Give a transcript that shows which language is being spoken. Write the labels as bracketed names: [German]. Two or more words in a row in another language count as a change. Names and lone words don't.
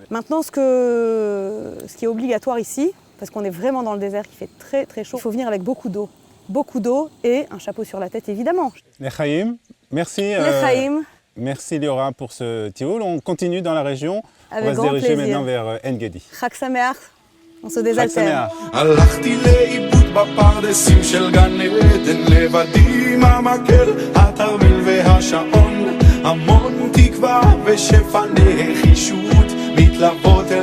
[French] Maintenant, ce qui est obligatoire ici, parce qu'on est vraiment dans le désert, qui fait très très chaud, il faut venir avec beaucoup d'eau. Beaucoup d'eau et un chapeau sur la tête, évidemment. Lechaim, merci. Lechaim. Merci Liora pour ce tioul. On continue dans la région. Avec on va se grand diriger plaisir. maintenant vers En Gedi. [Hebrew] חג שמח, [French] on se [Hebrew] Chag [French] désaltère. [Hebrew] Sameach. הלכתי לאיבוד בפרדסים של גן עדן, לבדי עם המקל, התרמיל והשעון, המון תקווה ושפע נחישות מתלוות